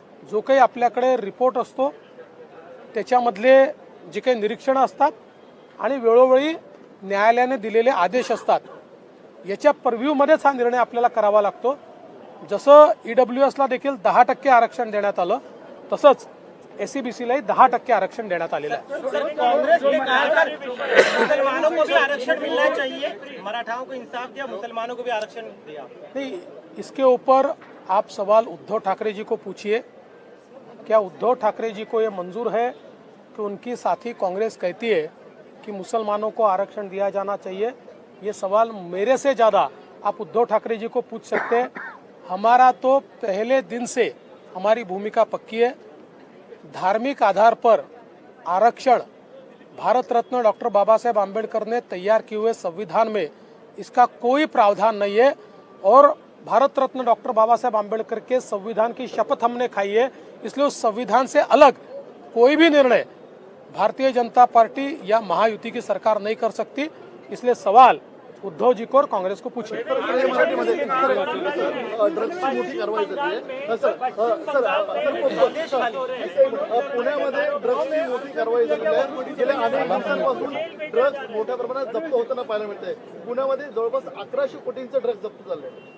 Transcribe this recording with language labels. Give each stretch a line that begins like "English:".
Marathi: जो काही आपल्याकडे रिपोर्ट असतो त्याच्यामधले जे काही निरीक्षणं असतात आणि वेळोवेळी न्यायालयाने दिलेले आदेश असतात, याच्या पर्व्ह्यूमध्येच हा निर्णय आपल्याला करावा लागतो। जसं ईडब्ल्यूएसला देखील 10% आरक्षण देण्यात आलं, तसंच एसईबीसीलाही 10% आरक्षण देण्यात आलेलं आहे।
Hindi: कांग्रेस ने कहा मुसलमानों को भी आरक्षण मिलना चाहिए, मराठाओं को इंसाफ दिया, मुसलमानों को भी आरक्षण दिया। नहीं, इसके ऊपर आप सवाल उद्धव ठाकरे जी को पूछिए। क्या उद्धव ठाकरे जी को ये मंजूर है कि उनकी साथी कांग्रेस कहती है कि मुसलमानों को आरक्षण दिया जाना चाहिए? ये सवाल मेरे से ज़्यादा आप उद्धव ठाकरे जी को पूछ सकते हैं। हमारा तो पहले दिन से हमारी भूमिका पक्की है। धार्मिक आधार पर आरक्षण भारत रत्न डॉक्टर बाबा साहेब आम्बेडकर ने तैयार किए हुए संविधान में इसका कोई प्रावधान नहीं है और भारत रत्न डॉक्टर बाबा साहेब आम्बेडकर के संविधान की शपथ हमने खाई है, इसलिए उस संविधान से अलग कोई भी निर्णय भारतीय जनता पार्टी या महायुति की सरकार नहीं कर सकती। इसलिए सवाल उद्धव जी को और कांग्रेस को पूछिए।
Marathi: ड्रग्सची मोठी कारवाई झाली आहे। पुण्यामध्ये ड्रग्सची मोठी कारवाई झाली आहे। गेल्या अनेक दिवसांपासून ड्रग्स मोठ्या प्रमाणात जप्त होताना पाहायला मिळतंय। पुण्यामध्ये जवळपास 1100 कोटींचे ड्रग्स जप्त झाले।